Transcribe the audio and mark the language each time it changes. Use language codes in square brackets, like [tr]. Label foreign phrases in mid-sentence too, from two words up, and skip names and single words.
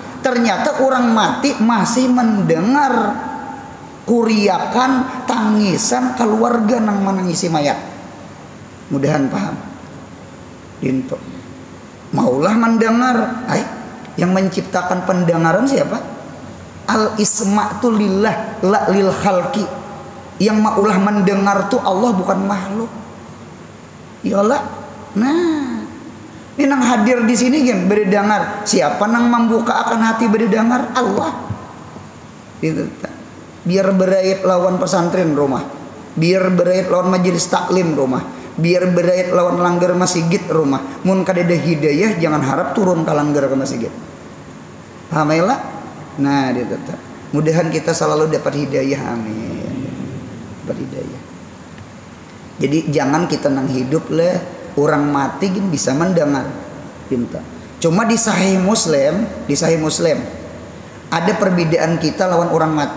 [bjn] Ternyata orang mati masih mendengar kuriakan tangisan keluarga nang menangisi mayat. Mudahan paham. Dinto. Maulah mendengar. Yang menciptakan pendengaran siapa? Al-isma' tu [ar] لله لا للخلق. [bjn] Yang maulah mendengar tu Allah bukan makhluk. Iyalah. Nah, ini nang hadir di sini kan berdengar. Siapa nang membuka akan hati berdengar? Allah. Itu. Biar berait lawan pesantren rumah. Biar berait lawan majelis taklim rumah. Biar berait lawan langgar masjid rumah. Mun kadada hidayah jangan harap turun ke langgar ke masjid. Paham ya? Nah, dia tetap. Mudahan kita selalu dapat hidayah, amin. Dapat hidayah. Jadi jangan kita nang hidup lah. Orang mati gini bisa mendengar pinta. Cuma di Sahih Muslim ada perbedaan kita lawan orang mati.